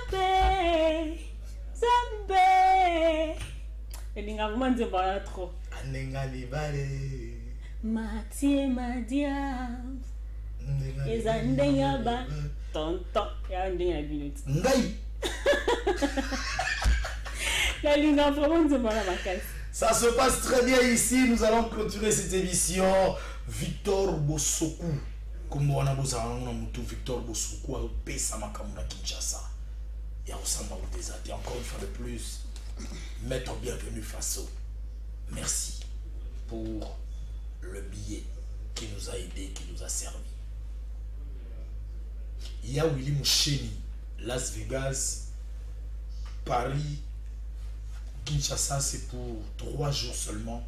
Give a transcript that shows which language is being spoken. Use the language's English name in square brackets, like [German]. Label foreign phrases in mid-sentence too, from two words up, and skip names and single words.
[Lingala] zambe nalinga mwa nzembo wana tro andenga mibale matie madia eza ndenge ya ba tonton ya ndenge ya bino ti ngai nalinga vraiment nzembo wana makasi. [French] Ça se passe très bien ici. Nous allons clôturer cette émission. Victor Bosoku. Comme on a besoin de Victor Bosoku, [Lingala] a pesa makamuna Kinshasa. [French] Et on s'en va au désert. Et encore une fois de plus, maître bienvenu Faso. Merci pour le billet qui nous a aidé, qui nous a servi. Il y a Willy Moucheni, Las Vegas, Paris, Kinshasa, c'est pour 3 jours seulement.